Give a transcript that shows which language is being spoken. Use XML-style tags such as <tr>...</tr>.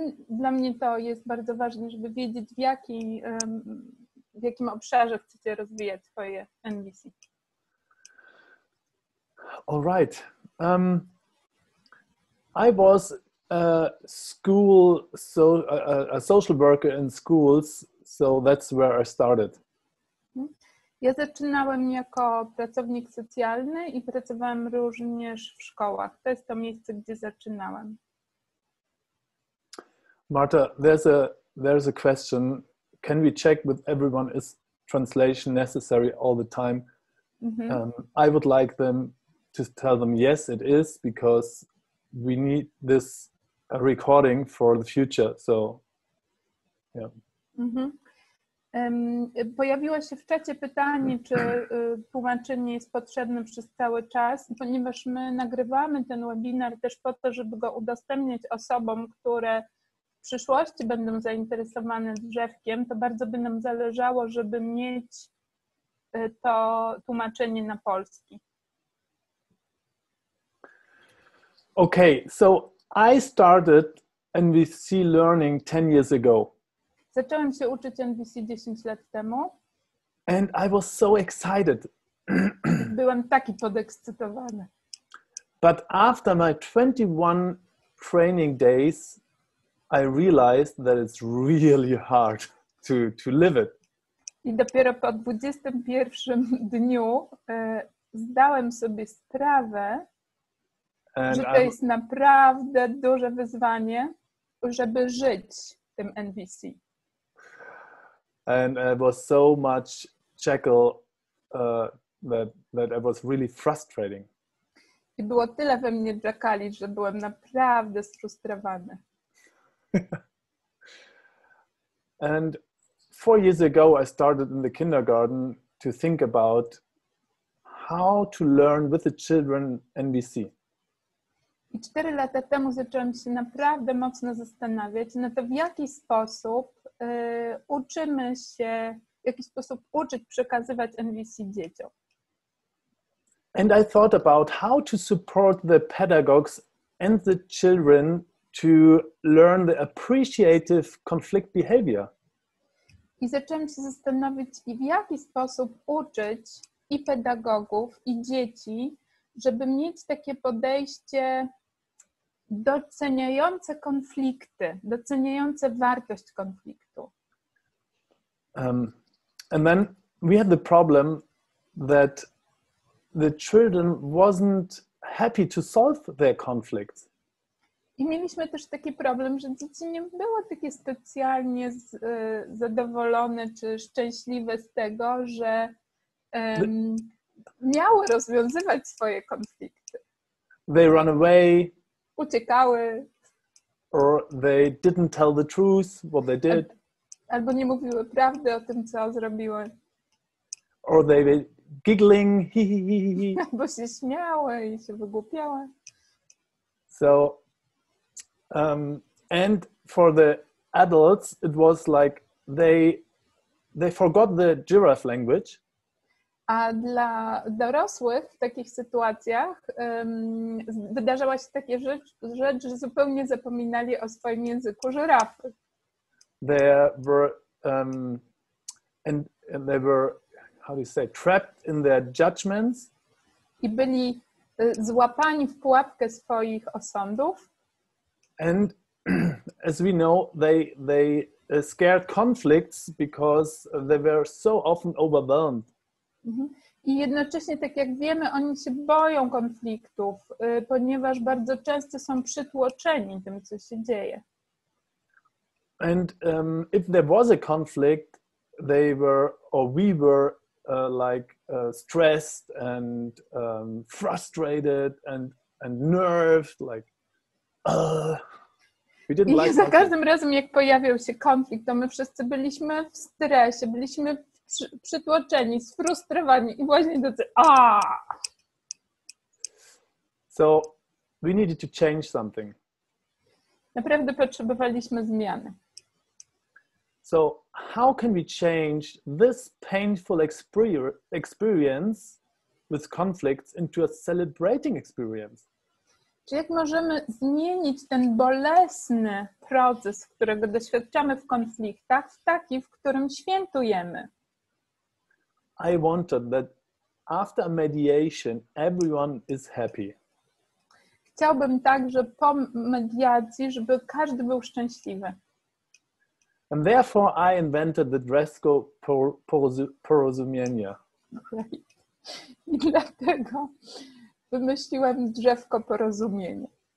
<pl>Dla mnie to jest bardzo ważne, żeby wiedzieć, w jakim obszarze chcecie rozwijać swoje NVC.</pl> <en>All right. I was a social worker in schools, so that's where I started.</en> <pl>Ja zaczynałem jako pracownik socjalny i pracowałem również w szkołach. To jest to miejsce, gdzie zaczynałem.</pl> <en>Marta, there's a question. Can we check with everyone, is translation necessary all the time? I would like them to tell them yes, it is, because we need this recording for the future. So, yeah.</en> <pl>Pojawiło się w czacie pytanie, czy tłumaczenie jest potrzebne przez cały czas, ponieważ my nagrywamy ten webinar też po to, żeby go udostępniać osobom, które w przyszłości będą zainteresowane drzewkiem. To bardzo by nam zależało, żeby mieć to tłumaczenie na polski.</pl> <en>Okay, so I started NVC learning 10 years ago.</en> <pl>Zacząłem się uczyć NVC 10 lat temu.</pl> <en>And I was so excited.</en> <pl>Byłem taki podekscytowany.</pl> <en>But after my 21 training days, I realized that it's really hard to live it.</en> <pl>I dopiero po 21 dniu zdałem sobie sprawę, że to jest naprawdę duże wyzwanie, żeby żyć tym NVC.</pl> <en>And it was so much jackal that it was really frustrating.</en> <pl>I było tyle we mnie jackali, że byłem naprawdę sfrustrowany.</pl> <en>And 4 years ago, I started in the kindergarten to think about how to learn with the children NVC.</en> <pl>I 4 lata temu zaczęłam się naprawdę mocno zastanawiać na to, w jaki sposób uczymy się, w jaki sposób uczyć, przekazywać NVC dzieciom.</pl> <en>And I thought about how to support the pedagogues and the children to learn the appreciative conflict behavior.</en> <pl>I zaczęłam się zastanowić, w jaki sposób uczyć i pedagogów, i dzieci, żeby mieć takie podejście doceniające konflikty, doceniające wartość konfliktu.</pl> <en>And then we had the problem that the children wasn't happy to solve their conflicts.</en> <pl>I mieliśmy też taki problem, że dzieci nie były takie specjalnie zadowolone czy szczęśliwe z tego, że miały rozwiązywać swoje konflikty.</pl> <en>They run away.</en> <pl>Uciekały.</pl> <en>Or they didn't tell the truth, what they did.</en> <pl>Albo nie mówiły prawdy o tym, co zrobiły.</pl> <en>Or they were giggling.</en> <pl>Albo się śmiały i się wygłupiały.</pl> <en>So, and for the adults, it was like they forgot the giraffe language.</en> <pl>A dla dorosłych w takich sytuacjach wydarzała się taka rzecz, że zupełnie zapominali o swoim języku żyrafy.</pl> <en>They were and they were, how do you say, trapped in their judgments.</en> <pl>I byli złapani w pułapkę swoich osądów.</pl> <en>And as we know, they scared conflicts because they were so often overwhelmed.</en> <pl>I jednocześnie, tak jak wiemy, oni się boją konfliktów, ponieważ bardzo często są przytłoczeni tym, co się dzieje.</pl> <en>And if there was a conflict, they were, or we were, stressed and frustrated and nerved, like we didn't</en> <pl>I</pl> <en>like</en> <pl>za każdym razem, jak pojawiał się konflikt, to my wszyscy byliśmy w stresie, byliśmy przytłoczeni, sfrustrowani i właśnie tacy</pl> <en>So we needed to change something.</en> <pl>Naprawdę potrzebowaliśmy zmiany.</pl> <en>So how can we change this painful experience with conflicts into a celebrating experience?</en> <pl>Czy jak możemy zmienić ten bolesny proces, którego doświadczamy w konfliktach, w taki, w którym świętujemy?</pl> <en>I wanted that after a mediation, everyone is happy.</en> <pl>Chciałbym także po mediacji, żeby każdy był szczęśliwy.</pl> <en>And therefore I invented the Drzewko Porozumienia.</en> <pl>I dlatego wymyśliłem Drzewko Porozumienia.</pl>